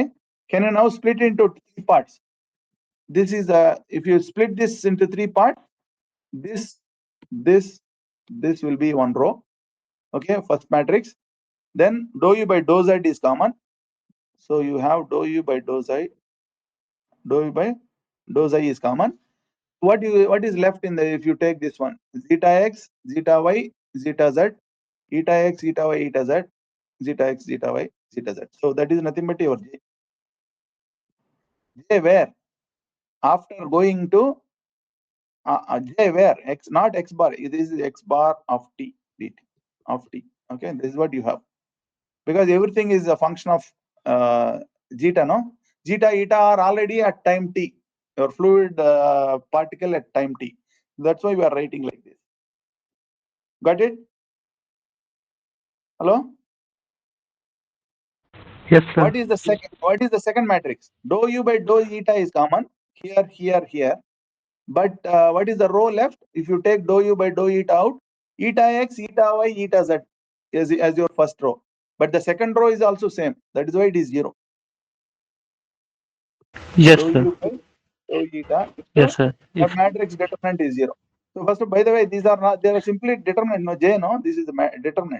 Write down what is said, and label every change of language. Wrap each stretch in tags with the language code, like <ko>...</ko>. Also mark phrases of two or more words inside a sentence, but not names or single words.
<en>Can you now split into three parts? This is if you split this into three parts, this, this, this will be one row. Okay, first matrix. Then dou u by dou z is common. So you have dou u by dou z, dou u by dou z is common. What is left in the, if you take this one, zeta x, zeta y, zeta z, eta x, eta y, eta z, zeta x, zeta y, zeta z. So that is nothing but your j. J where? After going to j where? X, not x bar. This is x bar of t dt of t. Okay, this is what you have. Because everything is a function of zeta, no? Zeta, eta are already at time t. Your fluid particle at time t. That's why we are writing like this. Got it? Hello? Yes, sir. What is the second? What is the second matrix? Dou u by dou eta is common here, here, here. But what is the row left? If you take dou u by dou eta out, Eta x, eta y, eta z as your first row. But the second row is also same. That is why it is 0. Yes, Dou sir. u by dou eta into Yes, sir. the If matrix determinant is 0. So first, by the way, these are not, they are simply determinant. No, J, no, this is the determinant.</en>